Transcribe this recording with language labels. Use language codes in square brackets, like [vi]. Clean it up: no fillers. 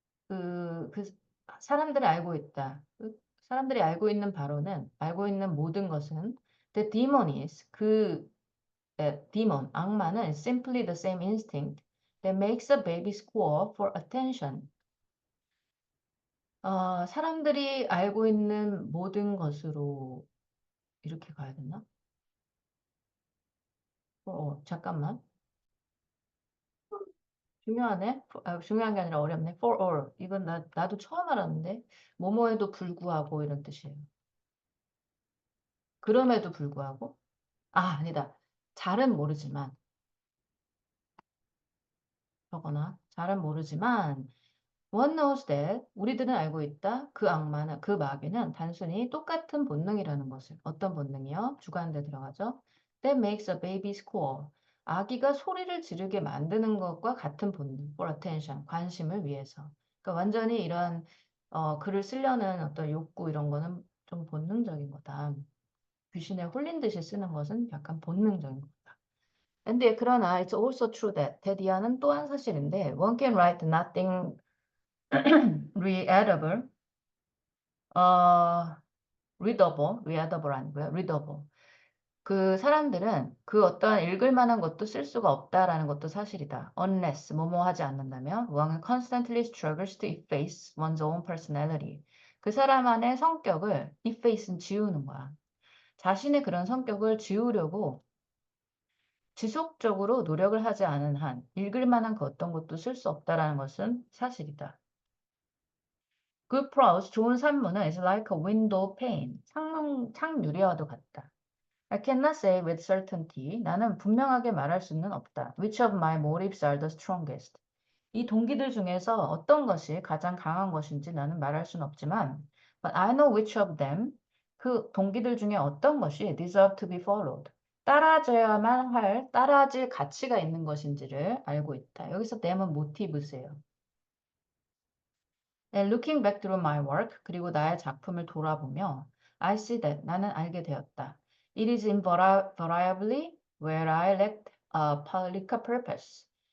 [ko] 음, 그 사람들이 알고 있다. 사람들이 알고 있는 바로는 알고 있는 모든 것은 [en] the demon is demon [ko] 악마는 [en] simply the same instinct that makes a baby squall for attention. [ko] 사람들이 알고 있는 모든 것으로 이렇게 가야 되나? 잠깐만. 중요하네. 중요한 게 아니라 어렵네. [en] For all. [ko] 이건 나도 처음 알았는데. 뭐뭐에도 불구하고 이런 뜻이에요. 그럼에도 불구하고. 아니다. 잘은 모르지만. 저거나. 잘은 모르지만. [en] One knows that. [ko] 우리들은 알고 있다. 그 악마는, 그 마귀는 단순히 똑같은 본능이라는 것을. 어떤 본능이요? 주관대 들어가죠. [en] That makes a baby squall. [ko] 아기가 소리를 지르게 만드는 것과 같은 본능. [en] For attention. [ko] 관심을 위해서. 그러니까 완전히 이런 글을 쓰려는 어떤 욕구 이런 거는 좀 본능적인 거다. 귀신에 홀린 듯이 쓰는 것은 약간 본능적인 거다. 근데 그러나 [en] it's also true that [ko] 이하는 또한 사실인데 [en] one can write nothing readable, 어, readable 아니고요, readable. [ko] 그 사람들은 그 어떠한 읽을 만한 것도 쓸 수가 없다라는 것도 사실이다. [en] Unless [ko] 뭐뭐 하지 않는다면 [en] one constantly struggles to efface one's own personality. [ko] 그 사람 안의 성격을 efface는 지우는 거야. 자신의 그런 성격을 지우려고 지속적으로 노력을 하지 않은 한 읽을 만한 그 어떤 것도 쓸 수 없다라는 것은 사실이다. [en] Good prose, [ko] 좋은 산문은 [en] is like a window pane. [ko] 창유리와도 같다. [en] I cannot say with certainty. [ko] 나는 분명하게 말할 수는 없다. [en] Which of my motives are the strongest? [ko] 이 동기들 중에서 어떤 것이 가장 강한 것인지 나는 말할 수는 없지만, [en] but I know which of them, [ko] 그 동기들 중에 어떤 것이 [en] deserve to be followed, [ko] 따라져야만 할, 따라질 가치가 있는 것인지를 알고 있다. 여기서 them은 모티브세요. [en] And looking back through my work, [ko] 그리고 나의 작품을 돌아보며, [en] I see that, [ko] 나는 알게 되었다. [en] It is invariably where I lacked a political purpose.